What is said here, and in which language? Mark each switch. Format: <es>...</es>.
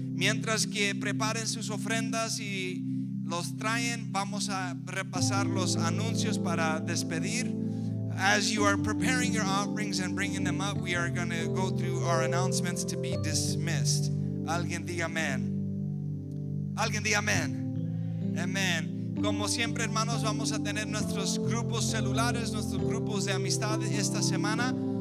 <es>Mientras que preparen sus ofrendas y los traen, vamos a repasar los anuncios para despedir.</es> <en>As you are preparing your offerings and bringing them up, we are going to go through our announcements to be dismissed.</en> <es>Alguien diga amén. Alguien diga amén. Amén. Como siempre, hermanos, vamos a tener nuestros grupos celulares, nuestros grupos de amistad esta semana.</es>